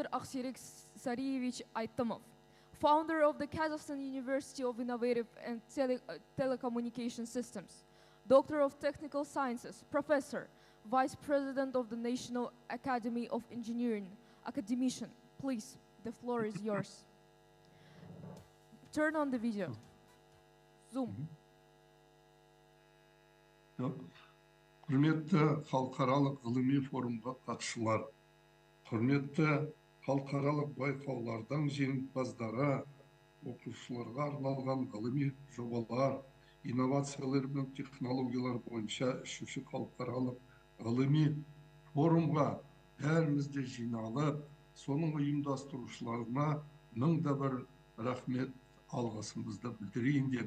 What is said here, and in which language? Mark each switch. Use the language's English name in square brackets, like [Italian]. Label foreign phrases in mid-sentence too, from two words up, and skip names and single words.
[English] Aksherek Sariyevich Aytymov, founder of the Kazakhstan University of Innovative and Telecommunication Systems, Doctor of Technical Sciences, Professor, Vice President of the National Academy of Engineering, academician. Please, the floor is yours. Turn on the video. Zoom. [Kazakh] Құрметті халықаралық ғылыми форумға қатысушылар, құрметті халықаралық байқаулардың жеңімпаздары, оқушыларға арналған ғылыми жобалар, инновациялар мен технологиялар бойынша 3-ші халықаралық ғылыми форумға бәрімізде жиналып, соның ұйымдастырушыларына 1000 рахмет алғысымызды білдірейін деп.